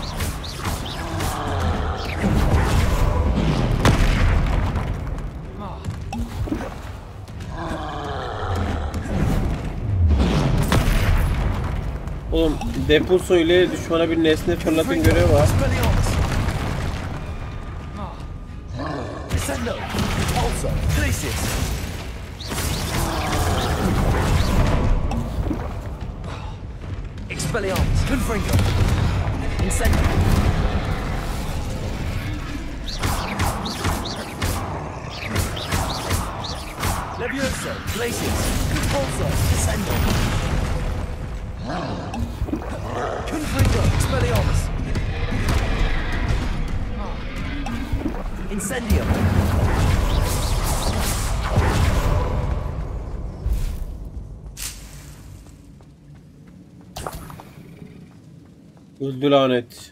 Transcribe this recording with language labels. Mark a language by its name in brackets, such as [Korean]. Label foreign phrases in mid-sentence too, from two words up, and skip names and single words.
[Turkish] Oğlum depulso ile düşmana bir nesne fırlatın görevi var. Expelliarmus, Confringo, Incendio. Levioso. Glacius. Convulso. Descendo. Confringo. Expelliarmus. Incendio. Öldü lanet.